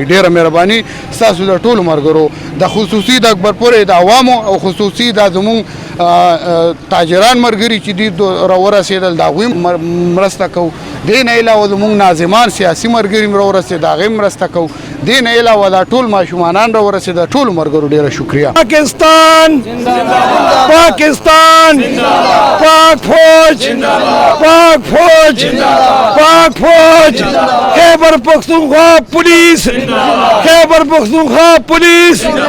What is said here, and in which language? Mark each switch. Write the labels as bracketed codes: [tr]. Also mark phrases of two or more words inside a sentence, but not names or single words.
[ps] ډېره مهرباني ستاسو د ټولو ملګرو، د خصوصي د اکبرپورې د عوامو او خصوصي دا زموږ تاجران مرګري چې دي راورسېدل د هغوی مرسته کوو. دې نه علاوه زموږ ناظمان سیاسي مرګري راورسېد د هغې مرسته کوو. دې نه علاوه دا ټول ماشومانان راورسېد. د ټولو ملګرو ډېره شکریه. [ur] پاکستان پاکستان پاک فوج پاک فوج پاک فوج خیبر پختونخوا پولیس خیبر پختونخوا پولیس